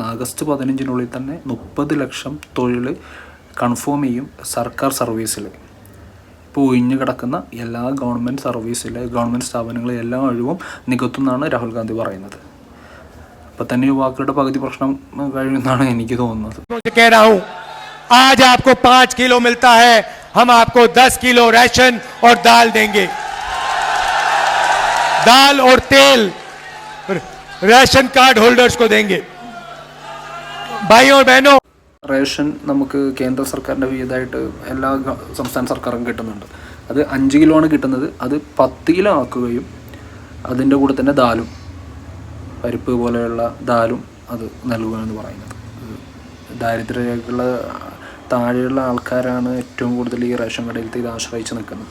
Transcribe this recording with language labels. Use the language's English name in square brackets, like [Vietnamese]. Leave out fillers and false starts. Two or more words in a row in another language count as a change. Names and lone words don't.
[Malayalam] ആഗസ്റ്റ് 15 തന്നെ 30 ലക്ഷം തൊഴിൽ കൺഫേം ചെയ്യും സർക്കാർ സർവീസിൽ. ഇപ്പോൾ ഒഴിഞ്ഞു കിടക്കുന്ന എല്ലാ ഗവൺമെൻറ് സ്ഥാപനങ്ങളെല്ലാം ഒഴിവും നികത്തുമെന്നാണ് രാഹുൽ ഗാന്ധി പറയുന്നത്. അപ്പോൾ തന്നെ യുവാക്കളുടെ പകുതി പ്രശ്നം കഴിയുമെന്നാണ് എനിക്ക് തോന്നുന്നത്. [Hindi] कह रहा हूं आज आपको 5 किलो मिलता है, हम आपको 10 किलो राशन और दाल देंगे। दाल और तेल [English] ration card holders [Hindi] को देंगे। भाइयों और बहनों, [Malayalam] റേഷൻ നമുക്ക് കേന്ദ്ര സർക്കാരിൻ്റെ വിഹിതമായിട്ട് എല്ലാ സംസ്ഥാന സർക്കാരും കിട്ടുന്നുണ്ട്. അത് 5 കിലോ ആണ് കിട്ടുന്നത്. അത് 10 കിലോ ആക്കുകയും അതിൻ്റെ കൂടെ തന്നെ ദാലും, പരിപ്പ് പോലെയുള്ള ദാലും അത് നൽകുകയെന്ന് പറയുന്നത്. ദാരിദ്ര്യരേഖയുള്ള താഴെയുള്ള ആൾക്കാരാണ് ഏറ്റവും കൂടുതൽ ഈ റേഷൻ കടയിലത്തെ ഇത് ആശ്രയിച്ച് നിൽക്കുന്നത്.